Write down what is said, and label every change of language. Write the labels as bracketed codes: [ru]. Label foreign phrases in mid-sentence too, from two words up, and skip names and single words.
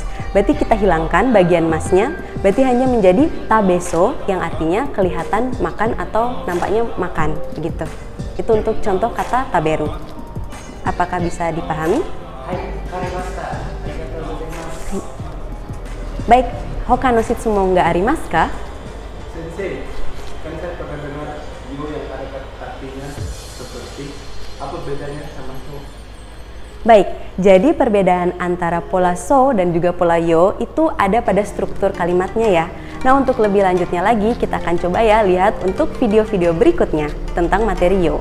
[id] Berarti kita hilangkan bagian masnya, berarti hanya menjadi tabeso, yang artinya kelihatan makan atau nampaknya makan, gitu. Itu untuk contoh kata taberu. Apakah bisa dipahami? Baik, [ja] 他の質問がありますか? [id] Sensei, kan saya pernah dengar yo yang ada artinya seperti, apa bedanya sama so? Baik, jadi perbedaan antara pola so dan juga pola yo itu ada pada struktur kalimatnya ya. Nah, untuk lebih lanjutnya lagi, kita akan coba ya lihat untuk video-video berikutnya tentang materi yo.